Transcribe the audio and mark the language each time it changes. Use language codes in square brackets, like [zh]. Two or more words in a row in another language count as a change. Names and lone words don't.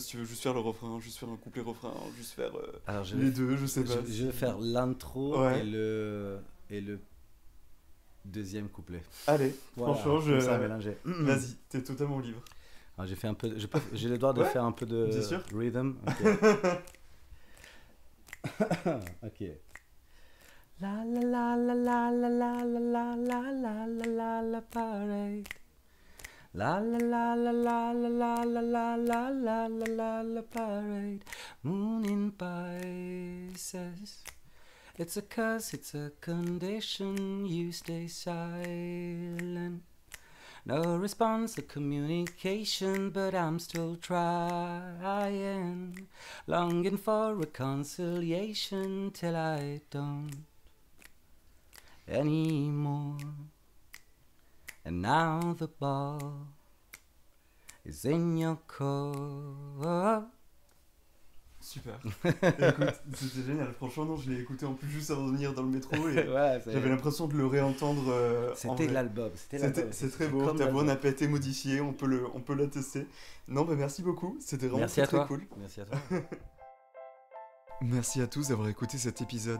[fr] Si tu veux juste faire le refrain, juste faire un couplet refrain, juste faire les deux, je sais pas. Je vais faire l'intro et le deuxième couplet. Allez, franchement, ça a mélangé. Vas-y, t'es totalement libre. Alors, j'ai fait un peu, j'ai le droit de faire un peu de rhythm. Ok. La la la la la la la la la la la la parade. La la la la la la la la la la la la parade. [en] Moon in Pisces. It's a curse, it's a condition, you stay silent. No response to communication, but I'm still trying. Longing for reconciliation till I don't anymore. And now the ball is in your court. [fr] Super. Écoute, c'était génial. Franchement, non, je l'ai écouté en plus juste avant de venir dans le métro et Ouais, j'avais l'impression de le réentendre en c'était vrai. l'album. C'est très beau. Ta voix n'a pas été modifiée, on peut l'attester. Non, bah merci beaucoup. C'était vraiment Merci à très toi. cool. Merci à toi. Merci à tous d'avoir écouté cet épisode.